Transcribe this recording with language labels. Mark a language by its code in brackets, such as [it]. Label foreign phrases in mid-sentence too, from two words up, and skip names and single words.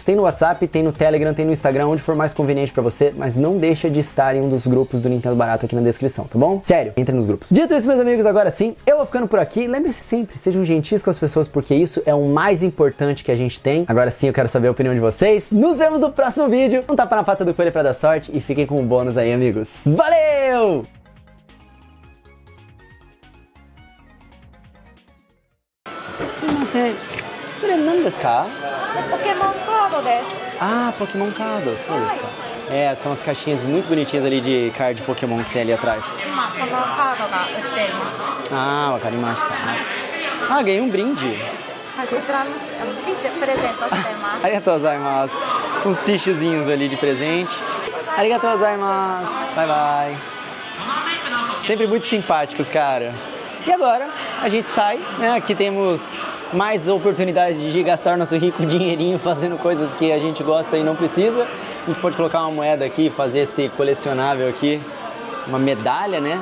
[pt] Tem no WhatsApp, tem no Telegram, tem no Instagram, onde for mais conveniente pra você, mas não deixa de estar em um dos grupos do Nintendo Barato aqui na descrição, tá bom? Sério, entre nos grupos. Dito isso, meus amigos, agora sim, eu vou ficando por aqui. Lembre-se sempre, sejam gentis com as pessoas, porque isso é o mais importante que a gente tem. Agora sim, eu quero saber a opinião de vocês. Nos vemos no próximo vídeo. Um tapa na pata do coelho pra dar sorte e fiquem com o bônus aí, amigos. Valeu! [ja] すみません。それ何ですか？ポケモンカードです。 [pt] Ah, [en] Pokémon Cards, [ja] そうですか。 [pt] É, são as caixinhas muito bonitinhas ali de card Pokémon que tem ali atrás. [ja] 今このカードが売っています。 [pt] Ah, [ja] わかりました。 [pt] Ah, ganhei um brinde. [ja] はい、こちらのティッシュプレゼントしています。ありがとうございます. [pt] Uns tichozinhos ali de presente. [ja] ありがとうございます. [en] Bye bye. [pt] Sempre muito simpáticos, cara. E agora a gente sai, né? Aqui temos mais oportunidades de gastar nosso rico dinheirinho fazendo coisas que a gente gosta e não precisa. A gente pode colocar uma moeda aqui e fazer esse colecionável aqui, uma medalha, né?